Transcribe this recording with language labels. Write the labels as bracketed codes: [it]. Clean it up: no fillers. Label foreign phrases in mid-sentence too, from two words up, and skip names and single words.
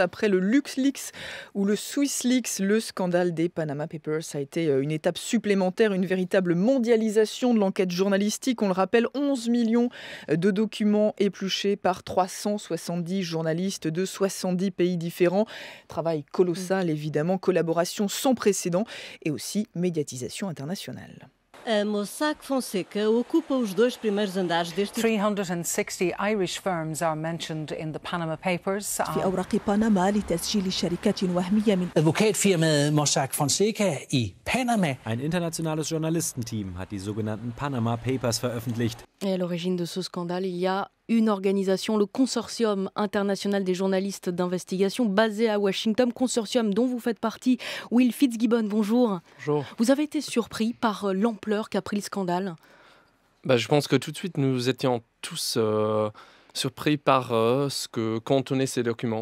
[fr] Après le LuxLeaks ou le SwissLeaks, le scandale des Panama Papers a été une étape supplémentaire, une véritable mondialisation de l'enquête journalistique. On le rappelle, 11 millions de documents épluchés par 370 journalistes de 70 pays différents. Travail colossal, évidemment, collaboration sans précédent et aussi médiatisation internationale. [pt] A Mossack Fonseca ocupa os dois primeiros andares deste [en] 360 Irish firms are mentioned in the Panama Papers. [ar] في أوراق بنما لتسجيل شركات وهمية من [no] Advokatfirmaet Mossack Fonseca i Panama. [de] Ein internationales Journalistenteam hat die sogenannten Panama Papers veröffentlicht. [fr] Et à l'origine de ce scandale, il y a une organisation, le Consortium international des journalistes d'investigation, basé à Washington, consortium dont vous faites partie. Will Fitzgibbon, bonjour. Bonjour. Vous avez été surpris par l'ampleur qu'a pris le scandale? Je pense que tout de suite, nous étions tous surpris par ce que contenaient ces documents.